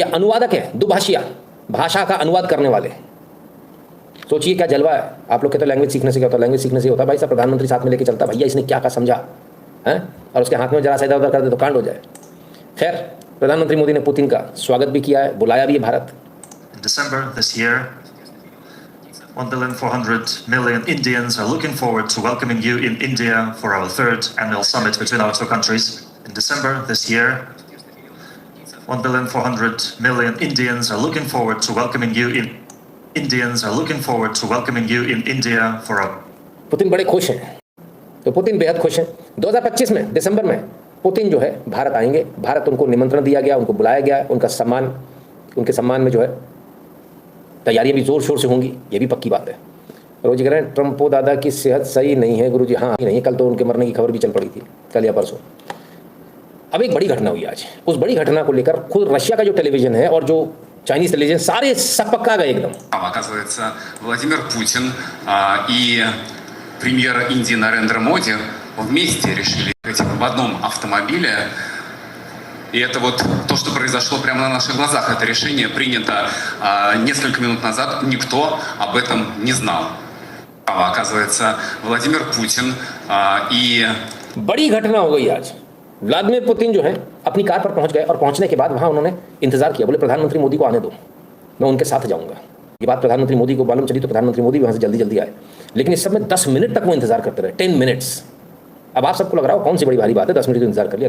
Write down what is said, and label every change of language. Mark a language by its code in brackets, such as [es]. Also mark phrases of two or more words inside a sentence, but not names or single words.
[hi] अनुवादक है, दुभाषिया, भाषा का अनुवाद करने वाले। सोचिए क्या जलवा है। आप लोग कहते हो लैंग्वेज सीखने से क्या होता है? लैंग्वेज सीखने से होता है भाई साहब, प्रधानमंत्री साथ में लेके चलता, भैया इसने क्या समझा है, और उसके हाथ में जरा सा इधर उधर कर दे तो कांड हो जाए। खैर, प्रधानमंत्री मोदी ने पुतिन का स्वागत भी किया है, बुलाया भी है भारत। [en] In December this year, 1,400,000,000 Indians are looking forward to welcoming you in India for our 3rd annual summit between our two countries. In December this year, 1,400,000,000 Indians are looking forward to welcoming you in India for our. [hi] पुतिन बड़े खुश हैं, तो पुतिन बेहद खुश हैं। 2025 में दिसंबर में पुतिन जो है भारत आएंगे। भारत उनको निमंत्रण दिया गया, उनको बुलाया गया, उनके सम्मान में जो है तैयारियां भी जोर शोर से होंगी, ये भी पक्की बात है। रोज कह रहे हैं ट्रम्पो दादा की सेहत सही नहीं है गुरुजी। हाँ नहीं, कल तो उनके मरने की खबर भी चल पड़ी थी, कल या परसों। अब एक बड़ी घटना हुई आज। उस बड़ी घटना को लेकर खुद रशिया का जो टेलीविजन है और जो चाइनीज टेलीविजन, सारे सब पक्का गए एकदम। [ru] Оказывается, Владимир Путин и премьер Индии Нарендра Моди вместе решили ехать в одном автомобиле. И это вот то, что произошло прямо на наших глазах. Это решение принято несколько минут назад. Никто об этом не знал. Оказывается, Владимир Путин и... [hi] बड़ी घटना हो गई आज। व्लादिमीर पुतिन जो है अपनी कार पर पहुंच गए, और पहुंचने के बाद वहां उन्होंने इंतजार किया। बोले प्रधानमंत्री मोदी को आने दो, मैं उनके साथ जाऊंगा। ये बात प्रधानमंत्री मोदी को मालूम चली तो प्रधानमंत्री मोदी वहां से जल्दी जल्दी आए। लेकिन इस समय 10 मिनट तक वो इंतजार करते रहे, 10 मिनट्स। अब आप सबको लग रहा हो कौन सी बड़ी भारी बात है, 10 मिनट इंतजार कर लिया।